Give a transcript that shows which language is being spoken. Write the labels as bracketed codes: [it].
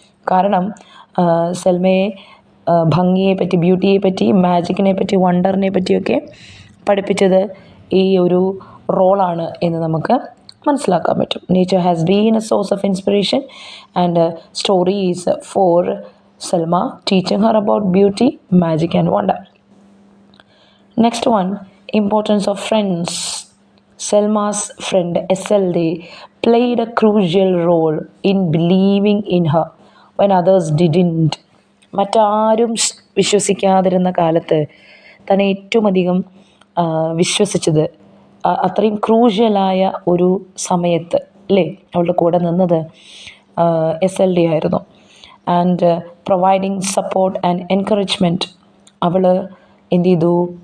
[ml] കാരണം സെൽമയെ ഭംഗിയെ പറ്റി, ബ്യൂട്ടിയെ പറ്റി, മാജിക്കിനെ പറ്റി, വണ്ടറിനെ പറ്റിയൊക്കെ പഠിപ്പിച്ചത് ഈ ഒരു റോളാണ് എന്ന് നമുക്ക് മനസ്സിലാക്കാൻ പറ്റും. [en] Nature has been a source of inspiration and stories for Salma, teaching her about beauty, magic and wonder. [ml] Next one, [en] importance of friends. Selma's friend SLD played a crucial role in believing in her when others didn't. [ml] മറ്റാരും വിശ്വസിക്കാതിരുന്ന കാലത്ത് തന്നെ ഏറ്റവും അധികം വിശ്വസിച്ചത്, അത്രയും ക്രൂഷ്യലായ ഒരു സമയത്ത് അല്ലേ അവളുടെ കൂടെ നിന്നത് SLD ആയിരുന്നു. [en] And providing support and encouragement. [ml] അവൾ എന്ത് ചെയ്തു?